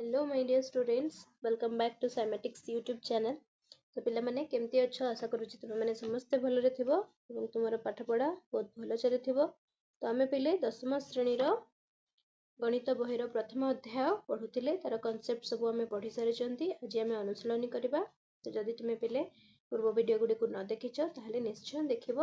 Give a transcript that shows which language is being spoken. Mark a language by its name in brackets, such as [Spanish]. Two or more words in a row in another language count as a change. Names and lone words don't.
[English] Hello my dear students, welcome back to Cymatics YouTube channel. [Odia] ତ ପିଲା ମାନେ କେମିତି ଅଛ ଆଶା କରୁଛି ତୁମେ ମାନେ ସମସ୍ତେ ଭଲରେ ଥିବ ଏବଂ ତୁମର ପାଠ ପଢ଼ା ବହୁତ ଭଲ ଚାଲିଥିବ। ତ ଆମେ ପିଲେ ଦଶମ ଶ୍ରେଣୀ ର ଗଣିତ ବହିର ପ୍ରଥମ ଅଧ୍ୟାୟ ପଢୁଥିଲେ ତାର କନସେପ୍ଟ ସବୁ ଆମେ ପଢ଼ି ସାରିଛନ୍ତି। ଆଜି ଆମେ ଅନୁଶୀଳନୀ କରିବା। ତ ଯଦି ତୁମେ ପିଲେ ପୂର୍ବ ଭିଡିଓ ଗୁଡ଼ି କୁ ନ ଦେଖିଛ ତାହେଲେ ନିଶ୍ଚୟ ଦେଖିବ।